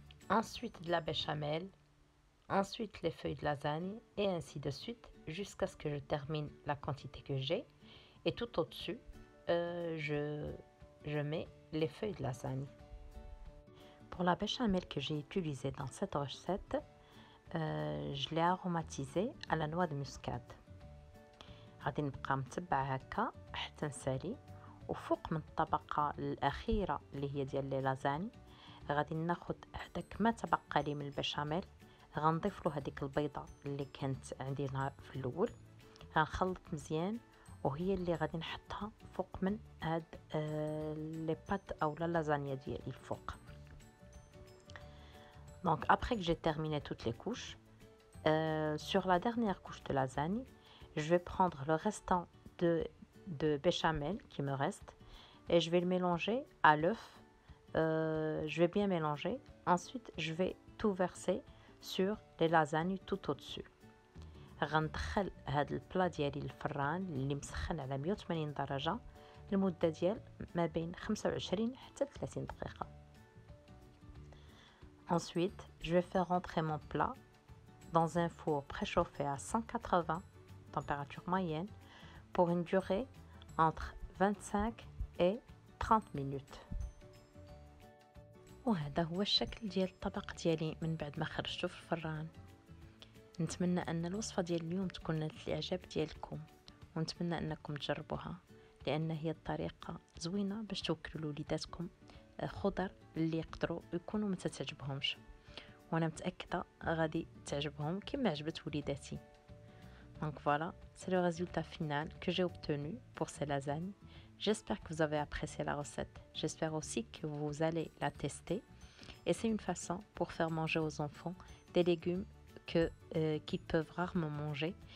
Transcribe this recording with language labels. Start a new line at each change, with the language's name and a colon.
French: Ensuite de la béchamel. Ensuite les feuilles de lasagne et ainsi de suite jusqu'à ce que je termine la quantité que j'ai. Et tout au-dessus, je mets les feuilles de lasagne. Pour la béchamel que j'ai utilisée dans cette recette, je l'ai aromatisée à la noix de muscade.
Arabic: غادي نبقى متبعه هكا حتى نسالي. وفوق من الطبقه الاخيره اللي هي ديال لي لازاني غادي ناخذ هذاك ما تبقى لي من البشاميل، غنضيف له هذيك البيضه اللي كانت عندي في الاول، غنخلط مزيان وهي اللي غادي نحطها فوق من هاد لي بات او لا لازانيا ديالي الفوق.
French: Donc après que j'ai terminé toutes les couches, sur la dernière couche de lasagne, je vais prendre le restant de béchamel qui me reste et je vais le mélanger à l'œuf. Je vais bien mélanger. Ensuite, je vais tout verser sur les lasagnes tout au-dessus.
Arabic: غندخل هاد البلا ديالي الفران اللي مسخن على 180 درجة لمدة ديال ما بين 25 حتى 30 دقيقة.
French: Ensuite, je vais faire rentrer mon plat dans un four préchauffé à 180 température moyenne pour une durée entre 25 et 30 minutes.
Arabic: وهذا هو الشكل ديال الطبق ديالي من بعد ما خرجته في الفران. نتمنى ان الوصفه ديال اليوم تكون نالت الاعجاب ديالكم، ونتمنى انكم تجربوها لان هي الطريقه زوينه باش توكلوا لوليداتكم خضر اللي يقدروا يكونوا ما تعجبهمش، وانا متاكده غادي تعجبهم كما عجبت وليداتي.
French: Donc voilà, c'est le résultat final que j'ai obtenu pour ces lasagnes. J'espère que vous avez apprécié la recette. J'espère aussi que vous allez la tester. Et c'est une façon pour faire manger aux enfants des légumes qu'ils peuvent rarement manger.